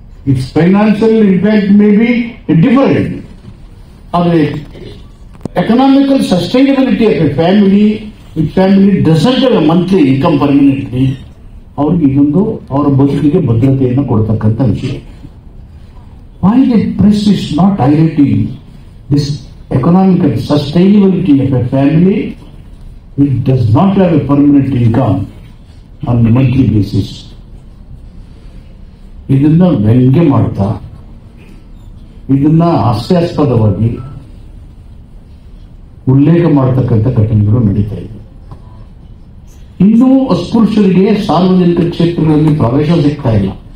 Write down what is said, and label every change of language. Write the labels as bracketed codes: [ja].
[en] it's financial impact may be different, [kn] ಆದರೆ [en] economical sustainability of a family, if family doesn't have a monthly income permanently, [kn] ಅವ್ರಿಗೆ ಇದೊಂದು ಅವರ ಬದುಕಿಗೆ ಭದ್ರತೆಯನ್ನು ಕೊಡ್ತಕ್ಕಂಥ ವಿಷಯ. [en] Why the press is not highlighting this economical sustainability of a family which does not have a permanent income on a monthly basis? [kn] ಇದನ್ನ ವ್ಯಂಗ್ಯ ಮಾಡ್ತಾ, ಇದನ್ನ ಹಾಸ್ಯಾಸ್ಪದವಾಗಿ ಉಲ್ಲೇಖ ಮಾಡತಕ್ಕಂಥ ಘಟನೆಗಳು ನಡೀತಾ ಇದೆ. ಇನ್ನೂ ಅಸ್ಪೃಶ್ಯರಿಗೆ ಸಾರ್ವಜನಿಕ ಕ್ಷೇತ್ರಗಳಲ್ಲಿ ಪ್ರವೇಶ ಸಿಗ್ತಾ ಇಲ್ಲ.